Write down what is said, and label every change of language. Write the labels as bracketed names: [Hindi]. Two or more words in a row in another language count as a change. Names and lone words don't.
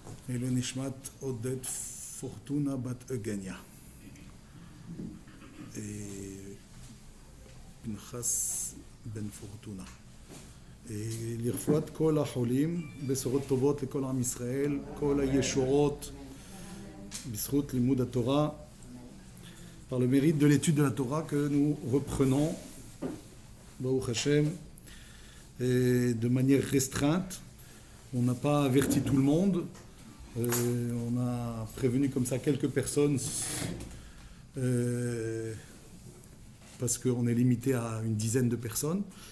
[Hebrew] לעילוי נשמת עודד פורטונה בת אגניה. פנחס בן פורטונה. לרפואת כל החולים, בשורות טובות לכל עם ישראל, כל הישועות, בזכות לימוד התורה, [French] par le mérite de l'étude de la Torah que nous reprenons, [Hebrew] ברוך השם, [French] de manière restreinte. On n'a pas averti tout le monde, on a prévenu comme ça quelques personnes parce qu'on est limité à une dizaine de personnes.